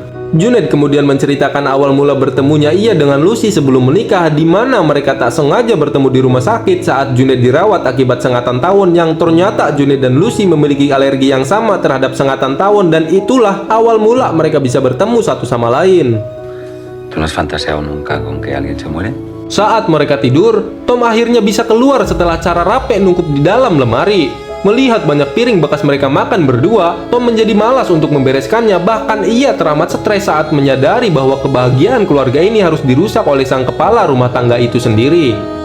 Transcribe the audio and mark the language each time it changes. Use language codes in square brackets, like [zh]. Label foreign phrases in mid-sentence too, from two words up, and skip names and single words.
[id] Junaid kemudian menceritakan awal mula bertemunya ia dengan Lucy sebelum menikah, di mana mereka tak sengaja bertemu di rumah sakit saat Junaid dirawat akibat sengatan tawon yang ternyata Junaid dan Lucy memiliki alergi yang sama terhadap sengatan tawon dan itulah awal mula mereka bisa bertemu satu sama lain. [es] ¿Tú no has fantaseado nunca con que alguien se muere? [id] Saat mereka tidur, Tom akhirnya bisa keluar setelah cara rape nungkup di dalam lemari. Melihat banyak piring bekas mereka makan berdua, Tom menjadi malas untuk membereskannya. Bahkan ia teramat stres saat menyadari bahwa kebahagiaan keluarga ini harus dirusak oleh sang kepala rumah tangga itu sendiri.